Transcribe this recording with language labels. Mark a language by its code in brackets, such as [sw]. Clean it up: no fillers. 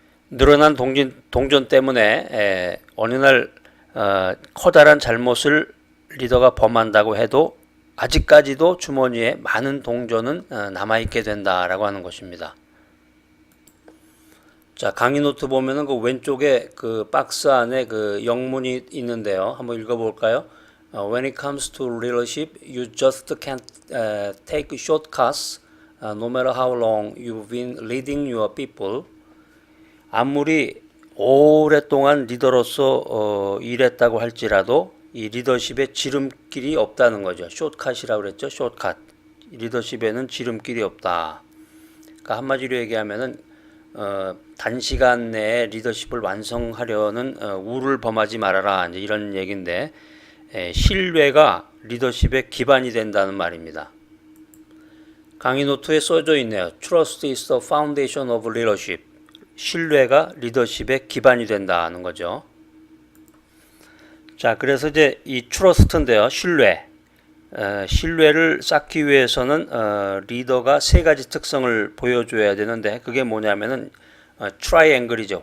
[ko] 늘어난 동전 때문에 어느 날 커다란 잘못을 리더가 범한다고 해도 아직까지도 주머니에 많은 동전은 남아있게 된다라고 하는 것입니다. 자, 강의 노트 보면은 그 왼쪽에 그 박스 안에 그 영문이 있는데요. 한번 읽어볼까요? [en] When it comes to leadership, you just can't take shortcuts, no matter how long you've been leading your people. [ko] 아무리 오랫동안 리더로서 일했다고 할지라도 이 리더십에 지름길이 없다는 거죠. 숏컷이라고 그랬죠. 숏컷. 리더십에는 지름길이 없다. 그러니까 한마디로 얘기하면은 단시간 내에 리더십을 완성하려는 우를 범하지 말아라. 이제 이런 얘기인데, 신뢰가 리더십의 기반이 된다는 말입니다. 강의 노트에 써져 있네요. [en] Trust is the foundation of leadership. [ko] 신뢰가 리더십의 기반이 된다는 거죠. 자, 그래서 이제 이 trust인데요. 신뢰를 쌓기 위해서는 리더가 세 가지 특성을 보여줘야 되는데, 그게 뭐냐면은 트라이앵글이죠.